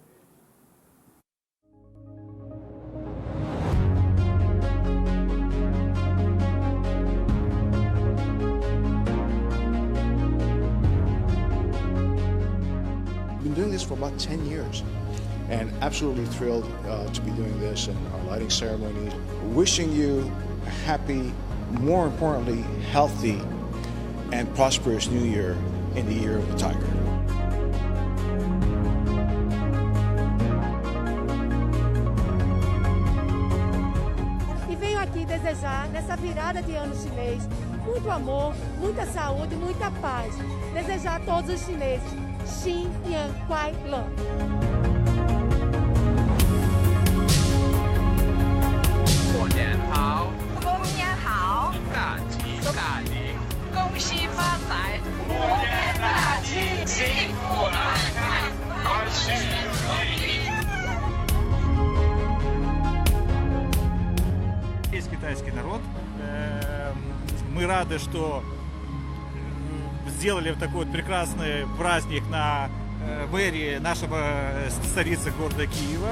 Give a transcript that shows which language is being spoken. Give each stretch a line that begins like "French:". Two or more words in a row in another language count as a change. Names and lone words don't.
English: Been doing this for about 10 years and absolutely thrilled to be doing this and our lighting ceremony. Wishing you a happy, more importantly, healthy and prosperous New Year in the year of the Tiger.
Portuguese: E venho aqui desejar, nessa virada de ano chinês, muito amor, muita saúde, muita paz. Desejar a todos os chineses,
Chinese: 新年快乐. 过年好，过年好，大吉大利，恭喜发财，虎年大吉，幸福安康。
Russian: Весь китайский народ. Мы рады, что сделали такой вот прекрасный праздник на мэрии нашего столицы города Киева.